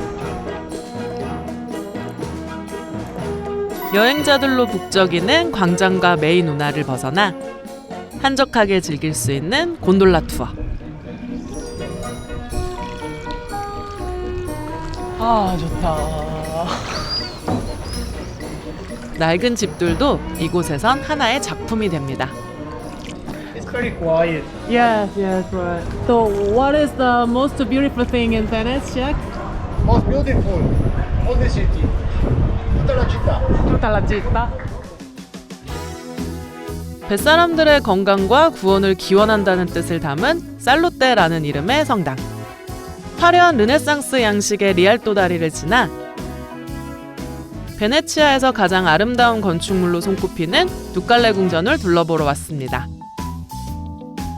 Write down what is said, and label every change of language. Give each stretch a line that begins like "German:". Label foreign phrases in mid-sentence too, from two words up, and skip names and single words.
Korean: 여행자들로 북적이는 광장과 메인 운하를 벗어나 한적하게 즐길 수 있는 곤돌라 투어. 아, 좋다. 낡은 집들도 이곳에선 하나의 작품이 됩니다.
English: It's very quiet. Yes, yes, right. So, what is the most beautiful thing in Venice? Most beautiful, all the city.
Italian: Tutta la città. Tutta la città.
Korean: 뱃사람들의 건강과 구원을 기원한다는 뜻을 담은 살루테라는 이름의 성당. 화려한 르네상스 양식의 리알토 다리를 지나 베네치아에서 가장 아름다운 건축물로 손꼽히는 두칼레 궁전을 둘러보러 왔습니다.